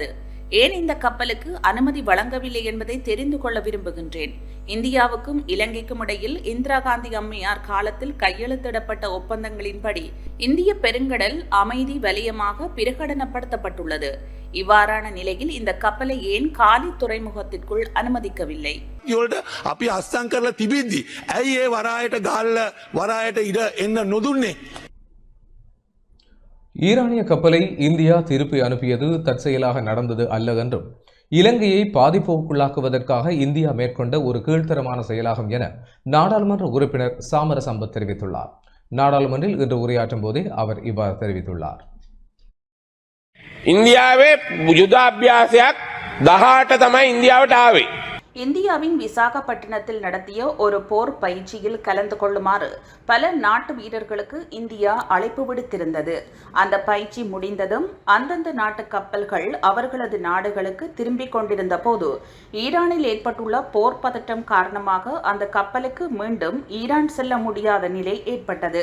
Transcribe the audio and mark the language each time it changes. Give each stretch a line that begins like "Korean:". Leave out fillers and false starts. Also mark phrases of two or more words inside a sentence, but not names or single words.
Tamil: ஏன் இந்த கப்பலுக்கு அனுமதி வழங்கவில்லை என்பதை தெரிந்து கொள்ள விரும்புகின்றேன். இந்தியாவுக்கும் இலங்கைக்கும் இடையில் இந்திரா காந்தி அம்மையார் காலத்தில் கையெழுத்திடப்பட்ட ஒப்பந்தங்களின்படி இந்திய பெருங்கடல் அமைதி வலயமாக பிரகடனப்படுத்தப்பட்டுள்ளது. இவ்வாறான நிலையில் இந்த கப்பலை ஏன் காலி துறைமுகத்திற்குள் அனுமதிக்கவில்லை?
Sinhala: අපි අස්සං කරලා තිබිද්දි ඇයි ඒ වරායට ගහල්ල වරායට ඉඩ එන්න නොදුන්නේ?
Tamil: ஈரானிய கப்பலை இந்தியா திருப்பி அனுப்பியது தற்செயலாக நடந்தது அல்ல என்றும், இலங்கையை பாதிப்புக்குள்ளாக்குவதற்காக இந்தியா மேற்கொண்ட ஒரு கீழ்த்தரமான செயலாகும் என நாடாளுமன்ற உறுப்பினர் சாமர சம்பத் தெரிவித்துள்ளார். நாடாளுமன்றில் இன்று உரையாற்றும் போதே அவர் இவ்வாறு தெரிவித்துள்ளார்.
Sinhala: ඉන්දියාවේ යුදාභ්‍යාසයක් 18 තමයි ඉන්දියාවට ආවේ.
Tamil: இந்தியாவின் விசாகப்பட்டினத்தில் நடத்திய ஒரு போர் பயிற்சியில் கலந்து கொள்ளுமாறு பல நாட்டு வீரர்களுக்கு இந்தியா அழைப்பு விடுத்திருந்தது. அந்த பயிற்சி முடிந்ததும் அந்தந்த நாட்டு கப்பல்கள் அவர்களது நாடுகளுக்கு திரும்பிக் கொண்டிருந்த போது ஈரானில் ஏற்பட்டுள்ள போர் பதட்டம் காரணமாக அந்த கப்பலுக்கு மீண்டும் ஈரான் செல்ல முடியாத நிலை ஏற்பட்டது.